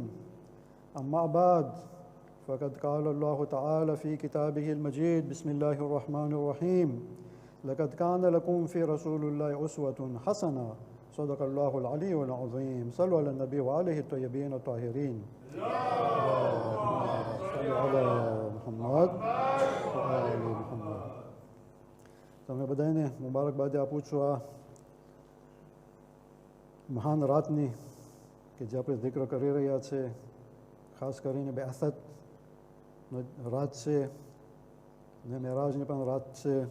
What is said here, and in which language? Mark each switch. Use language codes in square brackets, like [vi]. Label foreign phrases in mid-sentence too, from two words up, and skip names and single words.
[ar] أما بعد فقد قال الله تعالى في كتابه المجيد بسم الله الرحمن الرحيم لقد كان لكم في رسول الله أسوة حسنة صدق الله العلي العظيم. صلوا على النبي وآله الطيبين الطاهرين. صل على محمد وآل محمد. [gu] તમે બધાને મુબારકબાદી આપું છું આ મહાન રાતની કે જે આપણે જિક્ર કરી રહ્યા છે ખાસ કરીને બેઅસત રાત છે ને મેરાજની પણ રાત છે